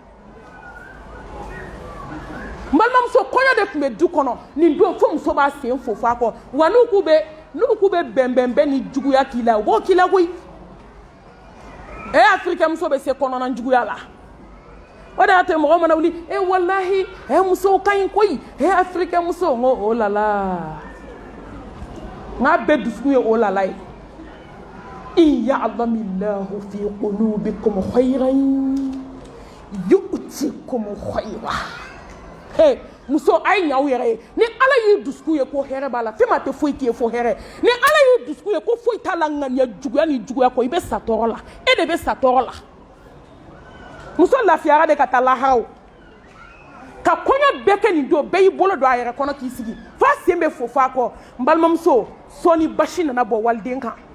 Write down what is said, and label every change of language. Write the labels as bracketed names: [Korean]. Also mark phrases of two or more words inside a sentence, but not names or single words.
[Bambara] n balimamuso kɔɲɔ de tun bɛ du kɔnɔ nin don fo muso b'a sen fo f'a kɔ wa n'u k'u bɛ bɛnbɛnbɛn ni juguya k'i la u b'o k'i la koyi africain muso bɛ se kɔnɔna juguya la o de y'a to mɔgɔ mana wuli walahi musow ka ɲi koyi africain muso n ko oh la la n k'a bɛɛ dusukun ye oh la la ye [Arabic] إن يعلم الله في قلوبكم خيرا يؤتكم خيرا [Bambara] muso a ye ɲa aw yɛrɛ ye ni ala y'i dusukun ye ko hɛrɛ b'a la fɛn ma tɛ foyi k'i ye fo hɛrɛ ni ala y'i dusukun ye ko foyi t'a la ŋaniya juguya ni juguya kɔ i bɛ sa tɔɔrɔ la e de bɛ sa tɔɔrɔ la muso lafiyara de ka taa laharaw ka kɔɲɔ bɛɛ kɛ nin don bɛɛ y'i bolo don a yɛrɛ kɔnɔ k'i sigi f'a sen bɛ fo f'a kɔ n balimamuso sɔɔni basi nana bɔ waliden kan